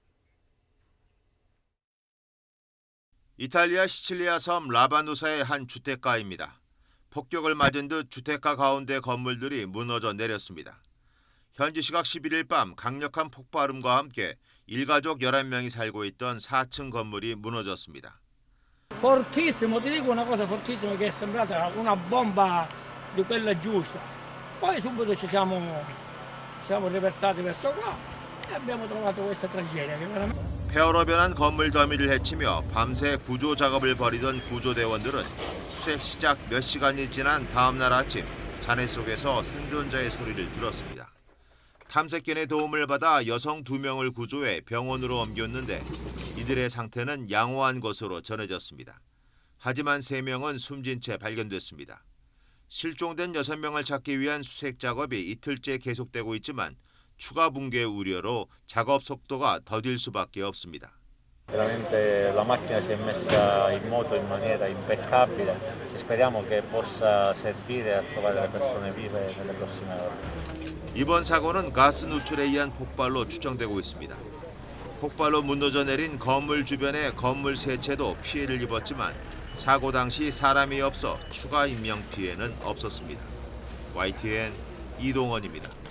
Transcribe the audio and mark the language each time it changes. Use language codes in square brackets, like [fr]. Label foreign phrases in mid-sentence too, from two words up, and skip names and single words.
[ko] 이탈리아 시칠리아 섬 라바누사의 한 주택가입니다. 폭격을 맞은 듯 주택가 가운데 건물들이 무너져 내렸습니다. 현지 시각 11일 밤 강력한 폭발음과 함께 일가족 11명이 살고 있던 4층 건물이 무너졌습니다. [it] Fortissimo, ti dico una cosa fortissima che è sembrata una bomba di quella giusta. Poi subito ci siamo riversati verso qua e abbiamo trovato questa tragedia che veramente... [ko] 폐허로 변한 건물 더미를 헤치며 밤새 구조 작업을 벌이던 구조대원들은 수색 시작 몇 시간이 지난 다음 날 아침 잔해 속에서 생존자의 소리를 들었습니다. 탐색견의 도움을 받아 여성 2명을 구조해 병원으로 옮겼는데 이들의 상태는 양호한 것으로 전해졌습니다. 하지만 3명은 숨진 채 발견됐습니다. 실종된 6명을 찾기 위한 수색 작업이 이틀째 계속되고 있지만 추가 붕괴 우려로 작업 속도가 더딜 수밖에 없습니다. [it] Veramente la macchina si è messa in moto in maniera impeccabile e speriamo che possa servire a trovare le persone vive nelle prossime ore. [ko] 이번 사고는 가스 누출에 의한 폭발로 추정되고 있습니다. 폭발로 무너져 내린 건물 주변의 건물 세 채도 피해를 입었지만 사고 당시 사람이 없어 추가 인명 피해는 없었습니다. YTN 이동헌입니다.